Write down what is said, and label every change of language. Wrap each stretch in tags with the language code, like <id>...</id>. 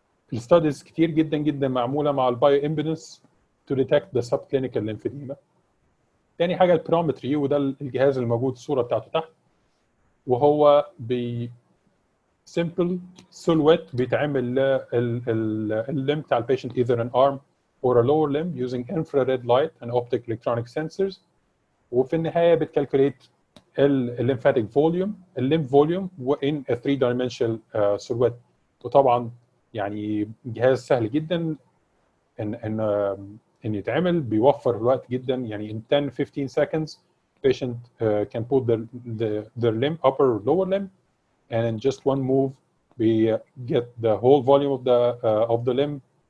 <ar>فالستاديز كتير جدا جدا معموله مع البايو امبيدنس</ar> <en>to detect the subclinical lymphedema.</en> <ar>تاني حاجه البيرومتري، وده الجهاز الموجود الصوره بتاعته تحت،</ar> <en>وهو simple silhouette</en> <ar>بيتعمل لللم بتاع البيشنت</ar> <en>either an arm or a lower limb using infrared light and optic electronic sensors.</en> <ar>وفي النهايه بتكالكوليت الليمفاتيك فوليوم، الليمف فوليوم</ar> <en>in a 3-dimensional silhouette.</en> <ar>وطبعا يعني جهاز سهل جدا ان يتعمل، بيوفر الوقت جدا،</ar> <en>يعني in 10-15 seconds patient can put their limb, upper or lower limb, and in just one move we get the whole volume of the limb.</en>